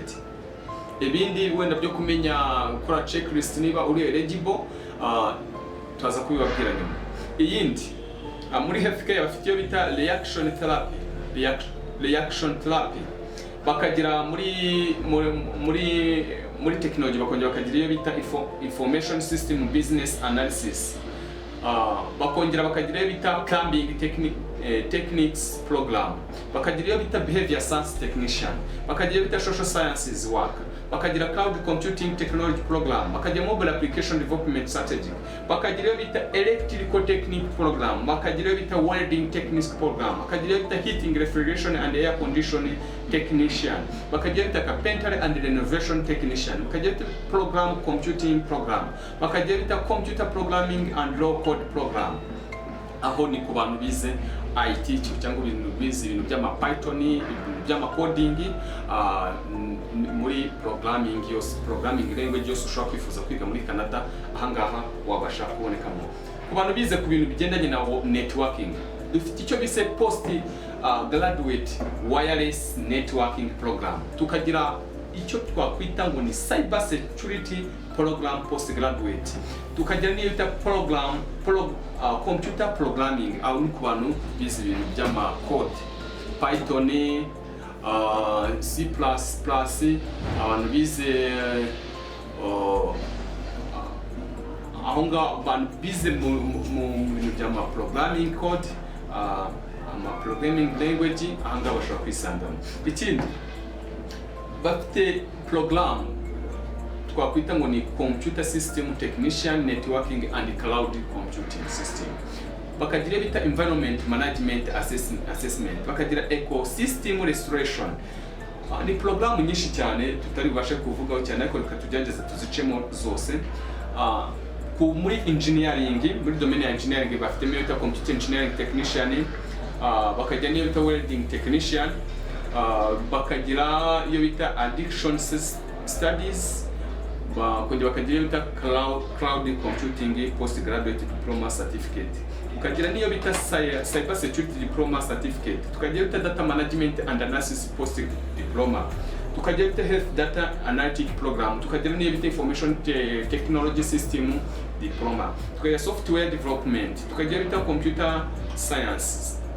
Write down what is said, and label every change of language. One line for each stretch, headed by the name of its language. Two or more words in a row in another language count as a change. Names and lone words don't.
Kinyarwanda: Ibindi wenda byo kumenya gukora checklist niba uri eligible tuza kubibabwira nyuma. Iyindi muri healthcare bafite iyo bita
English: reaction therapy,
Kinyarwanda: bakagira muri technology bakongera bakagira iyo bita
English: information system business analysis,
Kinyarwanda: bakongera bakagira iyo
English: bita plumbing techniques program,
Kinyarwanda: bakagira iyo bita
English: behavior science technician,
Kinyarwanda: bakagira iyo bita
English: social sciences work,
Kinyarwanda: bakagira
English: cloud computing technology program,
Kinyarwanda: bakagira
English: mobile application development strategy,
Kinyarwanda: bakagira iyo bita
English: electrical technique program,
Kinyarwanda: bakagira iyo bita
English: welding techniques program,
Kinyarwanda: bakagira iyo bita
English: heating refrigeration and air conditioning technician,
Kinyarwanda: bakagira iyo bita
English: carpentry and renovation technician,
Kinyarwanda: bakagira iyo bita
English: program computing program,
Kinyarwanda: bakagira iyo bita
English: computer programming and low code program.
Kinyarwanda: Aho ni ku bantu bize IT cyangwa ibintu bize ibintu by'ama Python, ibintu by'ama coding, muri
English: programming language
Kinyarwanda: yose ushobora kwifuza kwiga muri Canada, ahangaha wabasha kubonekamo. Ku bantu bize ku bintu bigendanye na networking, dufite icyo bise
English: post graduate wireless networking program,
Kinyarwanda: tukagira icyo twakwita ngo ni
English: cyber security program postgraduate,
Kinyarwanda: tukagira n'iyo bita
English: computer programming,
Kinyarwanda: aho ni ku bantu bize ibintu by'ama code Python, C++, abantu bize aho ngaho abantu bize mu bintu by'ama
English: programming code,
Kinyarwanda: ama
English: programming language,
Kinyarwanda: aha ngaho bashobora kwisangamo. Ikindi bafite program twakwita ngo ni
English: computer system technician networking and cloud computing system,
Kinyarwanda: bakagira bita
English: environment management assessment, bakagira ecosystem restoration.
Kinyarwanda: Ni program nyinshi cyane tutari bubashe kuvugaho cyane, ariko reka tugerageze tuzicemo zose. Muri engineering, muri domain ya engineering bafite iyo bita
English: computer engineering technician,
Kinyarwanda: bakagira n'iyo bita
English: welding technician,
Kinyarwanda: bakagira iyo bita
English: addiction studies,
Kinyarwanda: bakongera bakagira iyo bita
English: cloud computing postgraduate diploma certificate,
Kinyarwanda: tukagira n'iyo bita
English: cyber security diploma certificate,
Kinyarwanda: tukagira bita
English: data management and analysis post diploma,
Kinyarwanda: tukagira bita
English: health data analytic program,
Kinyarwanda: tukagira n'iyo bita
English: information technology system diploma, tukagira software development,
Kinyarwanda: tukagira bita
English: computer science.